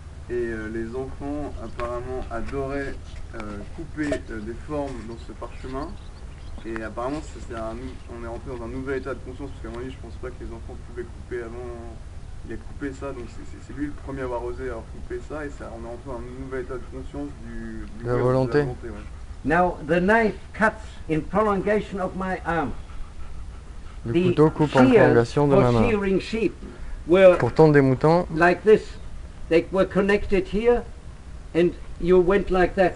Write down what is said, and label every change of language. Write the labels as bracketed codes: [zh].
[fr] Et les enfants apparemment adoraient couper des formes dans ce parchemin. Et apparemment on est rentré dans un nouvel état de conscience, parce qu'à mon avis je pense pas que les enfants pouvaient couper avant. Il a coupé ça, donc c'est lui le premier à avoir osé avoir coupé ça, et on est rentré dans un nouvel état de conscience du De la volonté. ouais. [en] Now the knife cuts in prolongation of my arm. [fr] Le couteau coupe en prolongation de ma [en] for [fr] main. [en] shearing sheep were [fr] Pour tondre des moutons, [en] like this. They were connected here, and you went like that